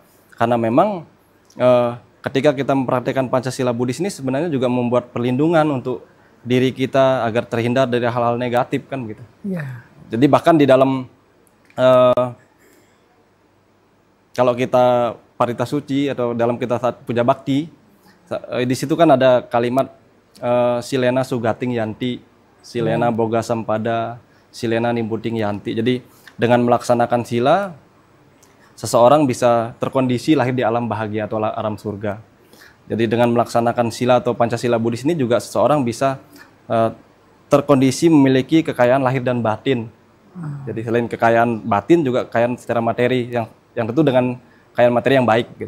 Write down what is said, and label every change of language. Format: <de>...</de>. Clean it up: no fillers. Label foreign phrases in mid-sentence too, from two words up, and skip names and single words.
<id>Karena memang ketika kita mempraktikkan Pancasila Buddhis ini sebenarnya juga membuat perlindungan untuk diri kita agar terhindar dari hal-hal negatif kan begitu. Ya. Jadi bahkan di dalam kalau kita Parita Suci atau dalam kita saat puja bakti, di situ kan ada kalimat</id> <pi>Silena Sugating Yanti, Silena Boga Sampada, Silena Nimbuting Yanti.</pi> <id>Jadi dengan melaksanakan sila, seseorang bisa terkondisi lahir di alam bahagia atau alam surga. Jadi dengan melaksanakan sila atau Pancasila Buddhis ini juga seseorang bisa terkondisi memiliki kekayaan lahir dan batin. Jadi selain kekayaan batin juga kekayaan secara materi yang tentu dengan kekayaan materi yang baik gitu.</id>